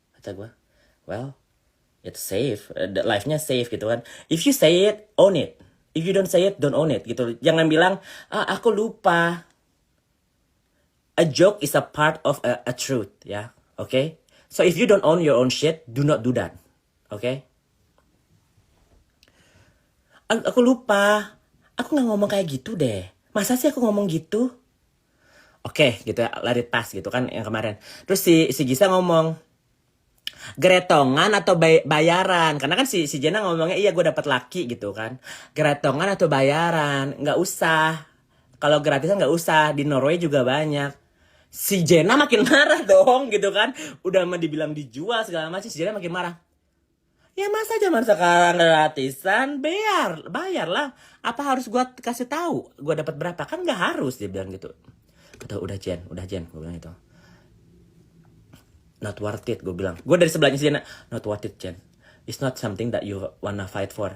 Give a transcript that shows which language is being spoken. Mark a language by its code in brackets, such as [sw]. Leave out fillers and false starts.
[id] Kata gue, [en] well, it's safe, [id] life-nya safe gitu kan. [en] If you say it, own it. If you don't say it, don't own it gitu. [id] Jangan bilang, aku lupa. [en] A joke is a part of a truth, ya, okay? So if you don't own your own shit, do not do that, okay? [id] Aku lupa, aku nggak ngomong kayak gitu deh. Masa sih aku ngomong gitu? Oke, gitu ya, [en] let it pass [id] gitu kan yang kemarin. Terus si Gisa ngomong, geretongan atau bayaran? Karena kan si Jenna ngomongnya, iya gue dapat laki gitu kan. Geretongan atau bayaran? Nggak usah. Kalau gratisan nggak usah. Di Norway juga banyak. Si Jenna makin marah dong gitu kan. Udah mah dibilang dijual segala macam. Si Jenna makin marah. Ya masa zaman sekarang gratisan, bayar lah. Apa harus gue kasih tahu gue dapat berapa? Kan nggak harus, dia bilang gitu. Kata udah Jen, gue bilang gitu. [en] Not worth it, [id] gue bilang. Gue dari sebelahnya si Jenna, [en] not worth it [id] Jen. [en] It's not something that you wanna fight for.